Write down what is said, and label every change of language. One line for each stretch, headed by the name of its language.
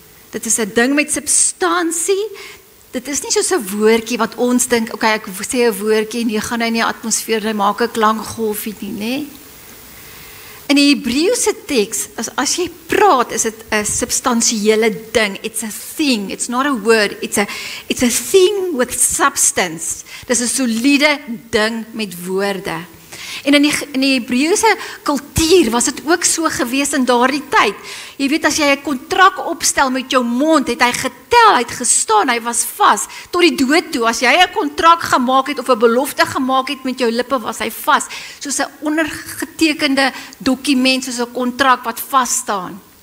Afrikaans: Dit is 'n ding met substansie. Dit is nie soos 'n woordjie wat ons dink, okay, ek sê 'n woordjie en jy gaan in die atmosfeer, hy maak 'n klankgolfie nie, né? In die Hebreëse teks, as jy praat, is dit 'n substansiële ding.
English: It's a thing, it's not a word, it's a thing with substance.
Afrikaans: Dis 'n soliede ding met woorde. En in die Hebreëse kultuur was dit ook so gewees in daardie tyd. Jy weet, as jy 'n kontrak opstel met jou mond, het hy getel, hy het gestaan, hy was vas tot die dood toe. As jy 'n kontrak gemaak het of 'n belofte gemaak het met jou lippe, was hy vas, soos 'n ondergetekende dokument, soos 'n kontrak wat vas staan.